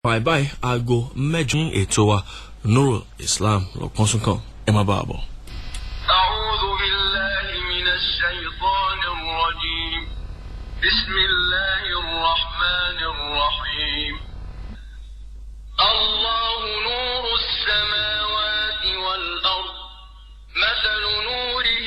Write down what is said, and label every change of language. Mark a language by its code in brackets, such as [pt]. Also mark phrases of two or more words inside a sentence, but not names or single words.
[yo] Bye aago mẹ́jọ ètò wa Nurul Islam lọ́pọ̀ súnkàn ẹ má bàa bọ̀. [ar] أعوذ بالله من الشيطان الرجيم بسم الله الرحمن الرحيم الله نور السماوات والأرض مثل نوره